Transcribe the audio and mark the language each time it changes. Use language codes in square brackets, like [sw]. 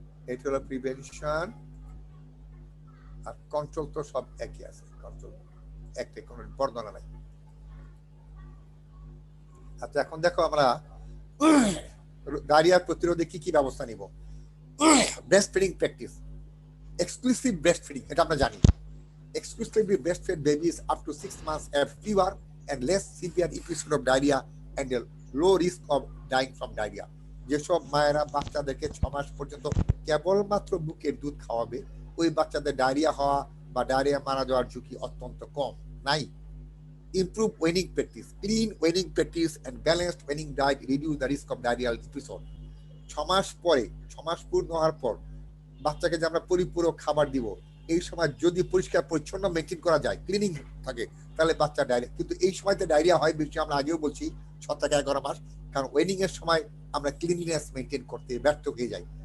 [bn] এটা হলো প্রিভেনশন, আর কন্ট্রোল তো সব একই আছে, কন্ট্রোল একটা কোনো বর্ণনা নাই। আচ্ছা, এখন দেখো আমরা ডায়রিয়া প্রতিরোধে কি কি ব্যবস্থা নিব। Breast feeding practice, exclusive breast feeding, এটা আমরা জানি। [en] Exclusively breastfed babies up to 6 months have fewer and less severe episode of diarrhea and a low risk of dying from diarrhea. [bn] যেসব মায়েরা বাচ্চাদেরকে 6 মাস পর্যন্ত কেবলমাত্র বুকের দুধ খাওয়াবে, ওই বাচ্চাদের ডায়রিয়া হওয়া বা ডায়রিয়া মারা যাওয়ার ঝুঁকি অত্যন্ত কম, নাই। [en] Improve weaning practice, clean weaning practice and balanced weaning diet reduce the risk of diarrheal episode. [bn] 6 মাস পরে, 6 মাস পূর্ণ হওয়ার পর বাচ্চাকে যে আমরা পরিপূরক খাবার দিব, এই সময় যদি পরিষ্কার পরিচ্ছন্ন মেনটেন করা যায়, ক্লিনিং থাকে, তাহলে বাচ্চা ডায়রিয়া, কিন্তু এই সময়তে ডায়রিয়া হয় বেশি, আমরা আগেও বলছি 6 থেকে 11 মাস, কারণ ওয়েনিং এর সময় আমরা ক্লিনলিনেস মেনটেন করতে ব্যর্থ হয়ে যাই।